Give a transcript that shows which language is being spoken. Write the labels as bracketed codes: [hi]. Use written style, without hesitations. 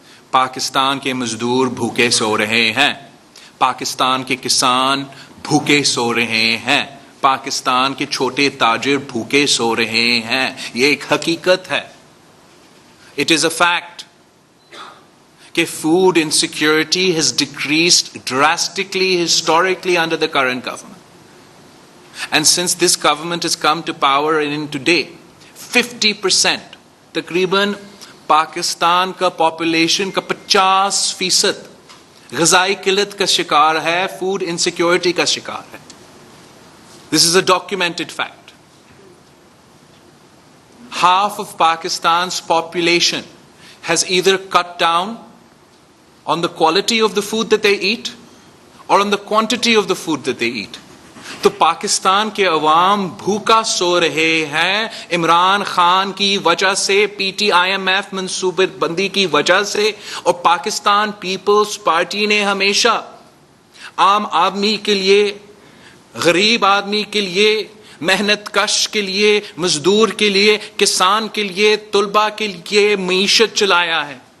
[ur] پاکستان کے مزدور بھوکے سو رہے ہیں, پاکستان کے کسان بھوکے سو رہے ہیں, پاکستان کے چھوٹے تاجر بھوکے سو رہے ہیں. یہ ایک حقیقت ہے. [en] It is a fact [ur] کہ [en] food insecurity has decreased drastically historically under the current government. And since this government has come to power in today, [ur] 50% تقریباً پاکستان کا پاپولیشن کا 50% غذائی قلت کا شکار ہے, فوڈ انسیکیورٹی کا شکار ہے. [en] This is a documented fact. Half of Pakistan's population has either cut down on the quality of the food that they eat or on the quantity of the food that they eat. [ur] تو پاکستان کے عوام بھوکا سو رہے ہیں عمران خان کی وجہ سے, PTIMF منصوبہ بندی کی وجہ سے, اور پاکستان پیپلز پارٹی نے ہمیشہ عام آدمی کے لیے, غریب آدمی کے لیے, محنت کش کے لیے, مزدور کے لیے, کسان کے لیے, طلباء کے لیے معیشت چلایا ہے.